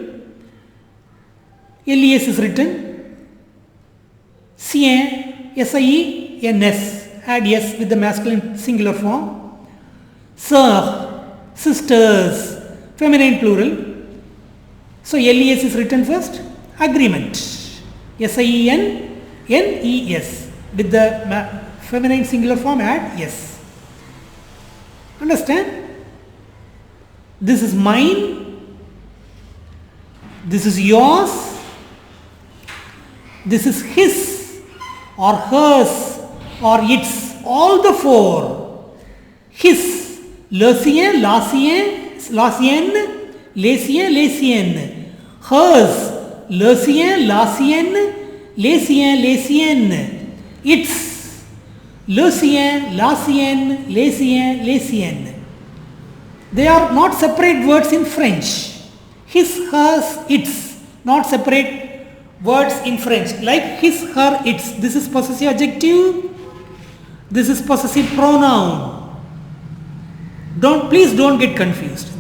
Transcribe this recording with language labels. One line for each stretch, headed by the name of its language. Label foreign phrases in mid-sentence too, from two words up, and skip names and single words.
English: Les is written. Sien, S-I-E-N-S. Add S with the masculine singular form. Sœur, sisters, feminine plural. So LES is written first. Agreement. S-I-E-N-N-E-S. With the feminine singular form, add S. Understand? This is mine. This is yours. This is his or hers or its. All the four. His.
French: Le sien, la sienne, la sienne, les siens, les siennes.
English: Hers.
French: Le sien, la sienne, les siens, les siennes.
English: Its.
French: Le sien, la sienne, les siens, les siennes.
English: They are not separate words in French. His, hers, its. Not separate words in French. Like his, her, its. This is possessive adjective. This is possessive pronoun. Please don't get confused.